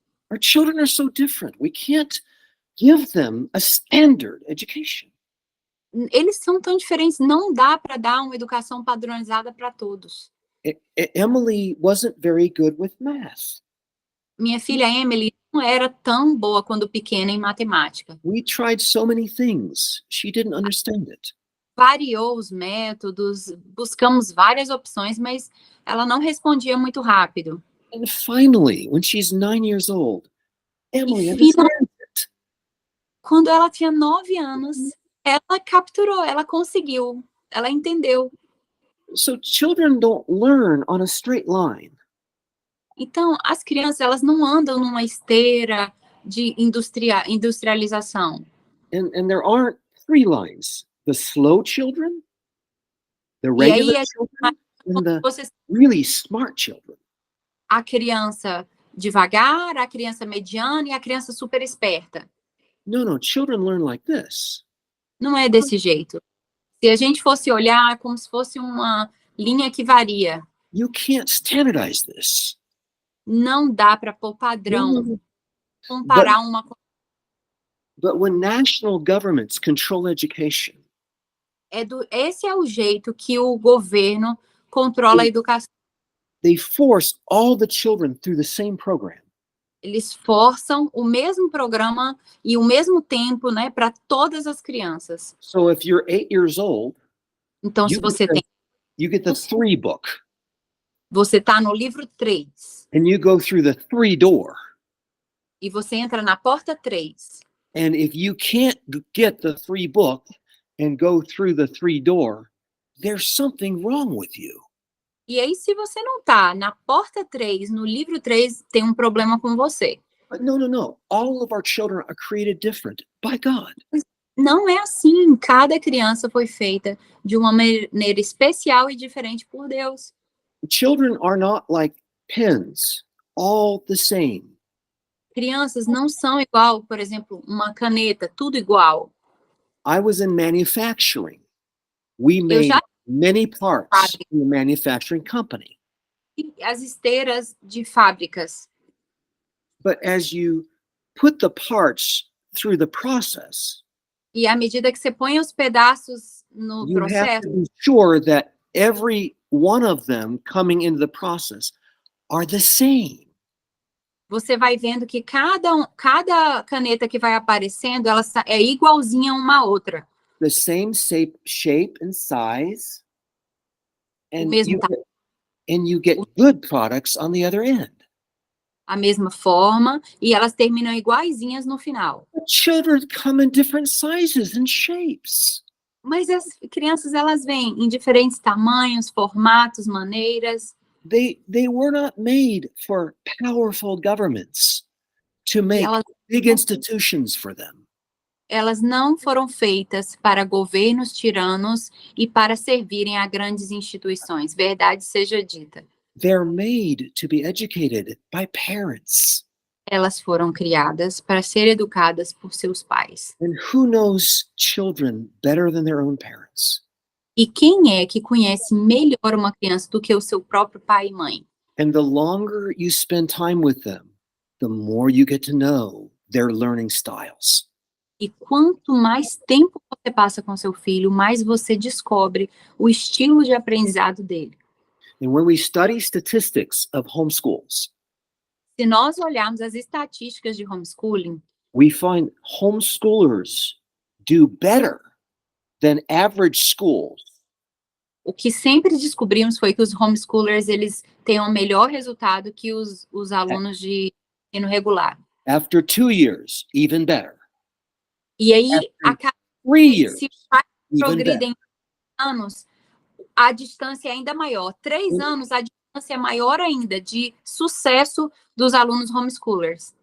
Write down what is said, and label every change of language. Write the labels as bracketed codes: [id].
[en] Our children are so different. We can't give them a standard education. [pt] Eles são tão diferentes, não dá para dar uma educação padronizada para todos. [en] Emily wasn't very good with math. [pt] Minha filha Emily não era tão boa quando pequena em matemática. [en] We tried so many things. She didn't understand it. [pt] Variou os métodos, buscamos várias opções, mas ela não respondia muito rápido. [en] And finally, when she's 9 years old, Emily [pt] E [en] understands it. [pt] Quando ela tinha 9 anos, ela capturou, ela conseguiu, ela entendeu. [en] So children don't learn on a straight line. [pt] Então, as crianças, elas não andam numa esteira de industrialização. [en] And there aren't 3 lines. The slow children, the [pt] E aí, [en] regular children, and the [pt] você [en] really smart children. [pt] a criança devagar, a criança mediana e a criança super esperta. [en] No, children learn like this. [pt] Não é desse jeito. Se a gente fosse olhar, é como se fosse uma linha que varia. [en] You can't standardize this. [pt] Não dá para pôr padrão, comparar uma com [en] But when national governments control education, [pt] esse é o jeito que o governo controla a educação. [en] they force all the children through the same program. [pt] Eles forçam o mesmo programa e o mesmo tempo, né, para todas as crianças. [en] So if you're 8 years old, [pt] Então, se você tem, [en] you get the 3 book, [pt] você tá no livro 3 [en] and you go through the 3 door. [pt] e você entra na porta 3. [en] And if you can't get the 3 book and go through the 3 door, there's something wrong with you. [pt] E aí, se você não tá na porta 3, no livro 3, tem um problema com você. [en] But no. All of our children are created different by God. [pt] Não é assim. Cada criança foi feita de uma maneira especial e diferente por Deus. [en] Children are not like pens, all the same. [pt] Crianças não são igual, por exemplo, uma caneta, tudo igual. [en] I was in manufacturing. We made many parts in the manufacturing company. [pt] As esteiras de fábricas. [en] But as you put the parts through the process, [pt] E à medida que você põe os pedaços no [en] you have [pt] processo, [en] to be sure that every one of them coming into the process are the same. [pt] você vai vendo que cada caneta que vai aparecendo, ela é igualzinha a uma outra. [en] The same shape and size, and [pt] mesmo [en] you get good products on the other end. [pt] A mesma forma, e elas terminam iguaizinhas no final. [en] The children come in different sizes and shapes. [pt] Mas as crianças, elas vêm em diferentes tamanhos, formatos, maneiras. [en] They were not made for powerful governments to make big institutions for them. [pt] Elas não foram feitas para governos tiranos e para servirem a grandes instituições. Verdade seja dita. [en] They're made to be educated by parents. [pt] Elas foram criadas para ser educadas por seus pais. [en] And who knows children better than their own parents? [pt] E quem é que conhece melhor uma criança do que o seu próprio pai e mãe? [en] And the longer you spend time with them, the more you get to know their learning styles. [pt] E quanto mais tempo você passa com seu filho, mais você descobre o estilo de aprendizado dele. [en] And when we study statistics of homeschools, [pt] Se nós olharmos as estatísticas de homeschooling, [en] we find homeschoolers do better than average schools [pt] o que sempre descobrimos foi que os homeschoolers, eles têm um melhor resultado que os alunos de ensino regular. [en] after 2 years, even better. [pt] E aí, a cada [en] 3 years, [pt] se os pais [en] even better. [pt] progridem anos, a distância é ainda maior. 3 anos, a distância é maior ainda de sucesso dos alunos homeschoolers.